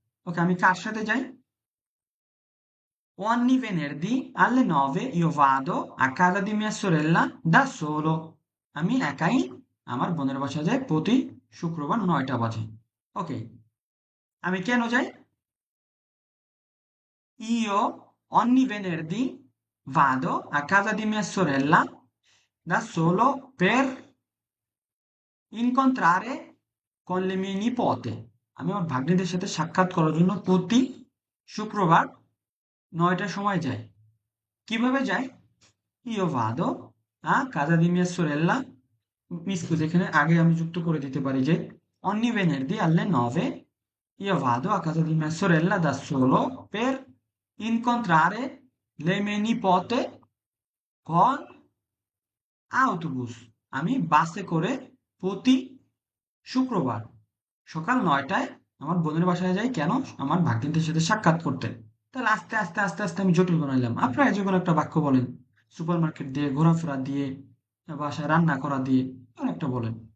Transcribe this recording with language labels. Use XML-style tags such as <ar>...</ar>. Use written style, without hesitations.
<bn>ওকে, আমি কার সাথে যাই?</bn> <it>Ogni venerdì alle 9 io vado a casa di mia sorella da solo.</it> <bn>আমি একাই আমার বোনের বাসায় যাই প্রতি শুক্রবার 9টা বাজে। ওকে, আমি কেন যাই?</bn> <it>Io ogni venerdì vado a casa di mia sorella da solo per incontrare con le mie nipote.</it> <bn>আমি আমার ভাগ্নিদের সাথে সাক্ষাৎ করার জন্য প্রতি শুক্রবার 9টার সময় যাই। কিভাবে যাই?</bn> <it>Io vado a casa di mia sorella. Mi scusi,</it> <bn>এখানে আগে আমি যুক্ত করে দিতে পারি যে</bn> <it>ogni venerdì alle 9 io vado a casa di mia sorella da solo per incontrare le mie nipote con autobus.</it> <bn>আমি বাসে করে প্রতি শুক্রবার সকাল 9টায় আমার বোনের বাসায় যাই। কেন? আমার ভাগ্নিদের সাথে সাক্ষাৎ করতে। তাহলে আস্তে আস্তে আস্তে আস্তে আমি জটিল বানাইলাম। আপনারা যে কোনো একটা বাক্য বলেন, সুপার মার্কেট দিয়ে, ঘোরাফেরা দিয়ে, বাসায় রান্না করা দিয়ে, কোনো একটা বলেন।</bn>